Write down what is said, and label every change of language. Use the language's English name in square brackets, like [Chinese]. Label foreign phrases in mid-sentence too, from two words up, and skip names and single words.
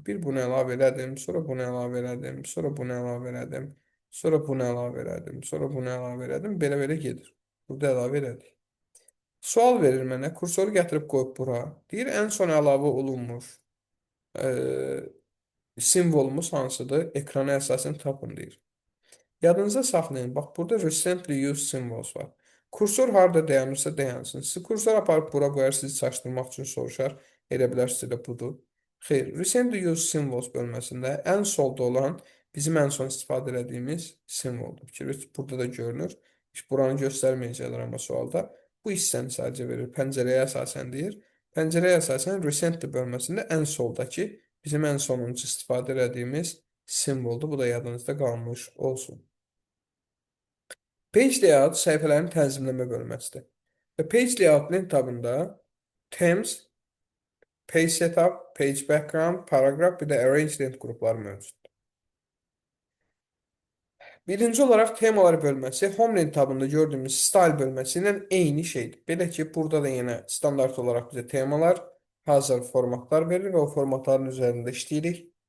[Azerbaijani] Bir bunu əlavə elədim, sonra bunu əlavə elədim, sonra bunu əlavə elədim, sonra bunu əlavə elədim, sonra bunu əlavə elədim, belə-belə gedir. Burada əlavə elədik. Sual verir mənə, kursoru gətirib qoyub bura. Deyir, ən son əlavə olunmuş e, simvolumuz hansıdır? Ekrana əsasən tapın deyir. Yadınıza saxlayın. Bax, burada [English] recently used symbols [Azerbaijani] var. Kursor harada dayanırsa dayansın. Sizi kursor aparıb bura qoyar, sizi çaşdırmaq üçün soruşar. Elə bilərsiniz də budur. Xeyr, [English] recently used symbols [Azerbaijani] bölməsində ən solda olan bizim ən son istifadə etdiyimiz simvoldur. Fikir burada da görünür. Heç buranı göstərməyəcəklər amma sualda. Bu hissəni sadəcə verir. Pəncərəyə əsasən deyir. Pəncərəyə əsasən recently bölməsində ən soldakı bizim ən sonuncu istifadə etdiyimiz simvoldur. Bu da yadınızda qalmış olsun. [English] Page layout [Azerbaijani] səhifələrin tənzimləmə bölməsidir. Və [English] page layout [Azerbaijani] link tabında [English] themes, page setup, page background, paragraph [Azerbaijani] bir də arrange link qrupları mövcuddur. Birinci olaraq temalar bölməsi home link tabında gördüyümüz style bölməsi ilə eyni şeydir. Belə ki, burada da yenə standart olaraq bizə temalar, hazır formatlar verir və o formatların üzərində işləyirik.